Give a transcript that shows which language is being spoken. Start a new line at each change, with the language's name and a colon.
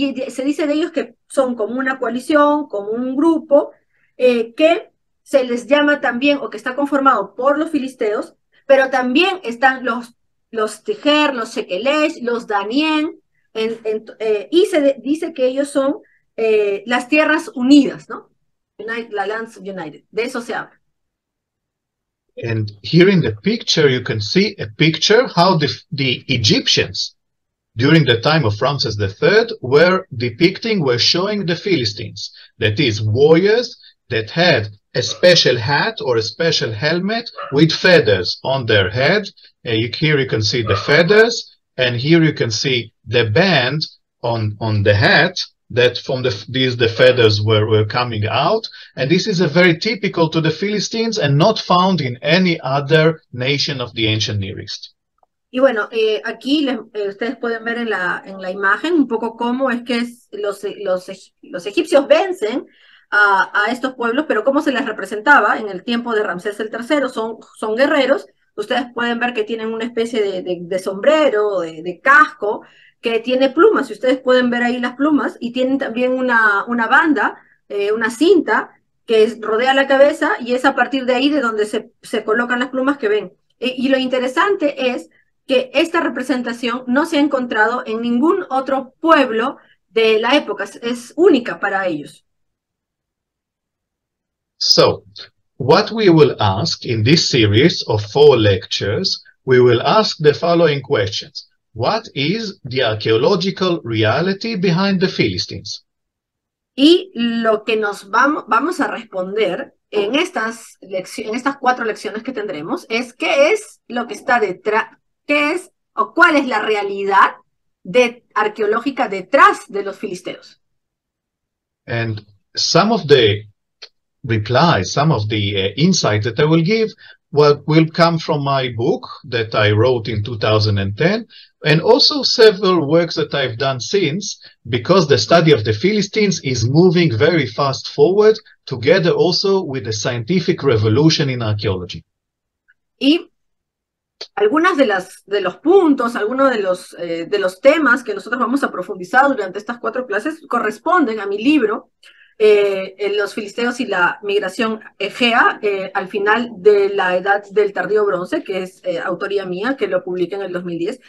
Spanish: se dice de ellos que son como una coalición, como un grupo, que se les llama también, o que está conformado por los filisteos, pero también están los Tijer, los Shekelesh, los Danien, y se dice que ellos son las tierras unidas, ¿no? La
English: Lands United,
Spanish: de eso se habla.
English: And here in the picture, you can see a picture how the Egyptians, during the time of Ramses III, were showing the Philistines, that is, warriors that had a special hat or a special helmet with feathers on their head. Here you can see the feathers, and here you can see the band on the hat that from the feathers were coming out. And this is a very typical to the Philistines and not found in any other nation of the ancient Near East.
Spanish: Y bueno, aquí ustedes pueden ver en la imagen un poco cómo es que los egipcios vencen a estos pueblos, pero cómo se les representaba en el tiempo de Ramsés el III, son guerreros. Ustedes pueden ver que tienen una especie de sombrero, de casco, que tiene plumas, y ustedes pueden ver ahí las plumas, y tienen también una banda, una cinta, que rodea la cabeza, y es a partir de ahí de donde se colocan las plumas que ven. Y lo interesante es que esta representación no se ha encontrado en ningún otro pueblo de la época, es única para ellos.
English: So, what we will ask in this series of 4 lectures, we will ask the following questions. What is the archaeological reality behind the Philistines?
Spanish: Y lo que nos vamos a responder en estas 4 lecciones que tendremos es qué es lo que está detrás, qué es o cuál es la realidad arqueológica detrás de los filisteos.
English: And some of the replies, some of the insight that I will give will come from my book that I wrote in 2010, and also several works that I've done since, because the study of the Philistines is moving very fast forward, together also with the scientific revolution in archaeology.
Spanish: Y Algunas de los puntos, algunos de los temas que nosotros vamos a profundizar durante estas 4 clases corresponden a mi libro, Los filisteos y la migración egea, al final de la edad del tardío bronce, que es autoría mía, que lo publiqué en el 2010.